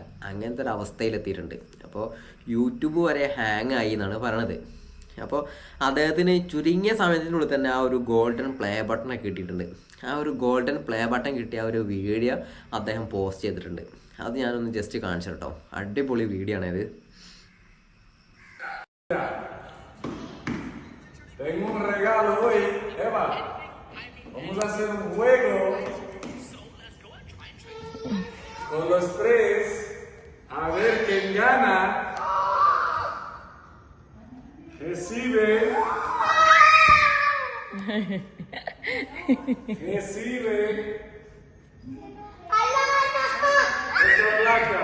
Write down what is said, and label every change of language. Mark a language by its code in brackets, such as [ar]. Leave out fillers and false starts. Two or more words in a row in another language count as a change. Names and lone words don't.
[ml] അങ്ങനത്തെ ഒരു അവസ്ഥയിലെത്തിയിട്ടുണ്ട്. അപ്പോൾ യൂട്യൂബ് വരെ ഹാങ് ആയി എന്നാണ് പറയണത്. അപ്പോൾ അദ്ദേഹത്തിന് ചുരുങ്ങിയ സമയത്തിനുള്ളിൽ തന്നെ ആ ഒരു [en] golden play buttonokke [ml] കിട്ടിയിട്ടുണ്ട്. ആ ഒരു [en] golden play button [ml] കിട്ടിയ ആ ഒരു വീഡിയോ അദ്ദേഹം പോസ്റ്റ് ചെയ്തിട്ടുണ്ട്. അത് ഞാനൊന്ന് ജസ്റ്റ് കാണിച്ചു കേട്ടോ. അടിപൊളി വീഡിയോ ആണിത്. [es] Tengo un regalo hoy, Eva. Vamos a hacer un juego con los 3 a ver quién gana. Recibe esta placa.